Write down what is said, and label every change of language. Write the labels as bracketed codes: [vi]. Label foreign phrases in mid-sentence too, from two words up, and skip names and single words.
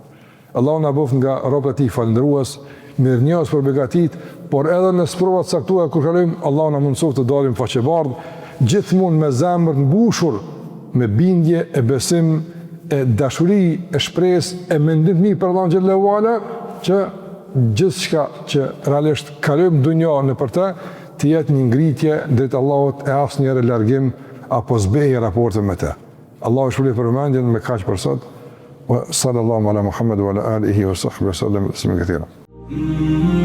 [sq] Allahu na bëf nga robët e tij falëndërues, mirënjohës për begatit, por edhe në sprovat saktuara kur kalojmë, Allahu na mundësof të dalim faqebardh, gjithmonë me zemër të mbushur me bindje, e besim, e dashuri, e shpresë, e mendim mirë për Allahun [ar] جل وعلا, [sq] që gjithçka që realisht kalojmë dunjë në për të jetë një ngritje drejt Allahut e asnjëherë largim apo zbehje raporte me të. Allahu shpëlbej përmendjen me kaq për sot. [ar] وصلى الله على محمد وعلى آله وصحبه سلم تسليما كثيرا.